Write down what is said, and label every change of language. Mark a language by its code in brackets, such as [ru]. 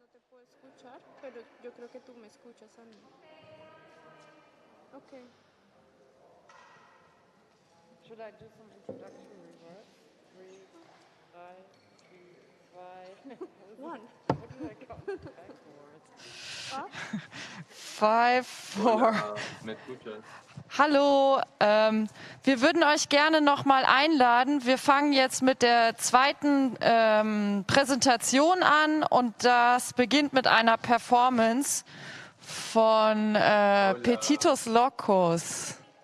[es] puedo escuchar, pero yo creo que tú me escuchas a mí. [en] Okay. Should I do some introduction reverse? 3, 2, 1. What do I count backwards? 5, 4. [es] Hola, ¿me escuchas? [de] Hallo, wir würden euch gerne nochmal einladen. Wir fangen jetzt mit der zweiten Präsentation an und das beginnt mit einer Performance von Pelitos Locos.